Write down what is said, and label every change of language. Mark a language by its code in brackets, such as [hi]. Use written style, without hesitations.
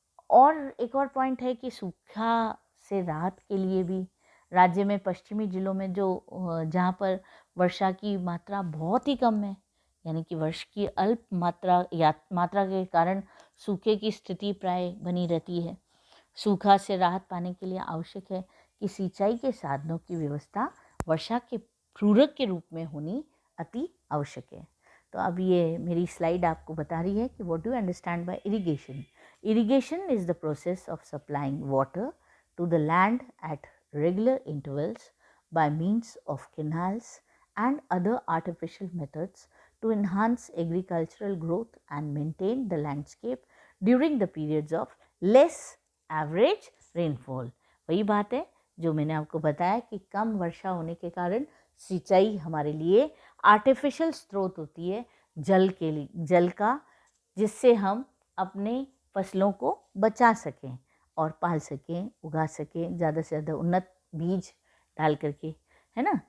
[hi] और एक और पॉइंट है कि सूखा से राहत के लिए भी राज्य में पश्चिमी जिलों में जहाँ पर वर्षा की मात्रा बहुत ही कम है, यानी कि वर्ष की अल्प मात्रा के कारण सूखे की स्थिति प्राय बनी रहती है। सूखा से राहत पाने के लिए आवश्यक है कि सिंचाई के साधनों की व्यवस्था वर्षा के पूरक के रूप में होनी अति आवश्यक है। तो अब ये मेरी स्लाइड आपको बता रही है कि [en] What do you understand by irrigation. Irrigation is the process of supplying water to the land at regular intervals by means of canals and other artificial methods to enhance agricultural growth and maintain the landscape during the periods of less average rainfall। [hi] वही बात है जो मैंने आपको बताया कि कम वर्षा होने के कारण सिंचाई हमारे लिए आर्टिफिशियल स्रोत होती है जल के लिए, जल का, जिससे हम अपने फसलों को बचा सकें और पाल सकें, उगा सकें ज़्यादा से ज़्यादा उन्नत बीज डाल करके, है ना।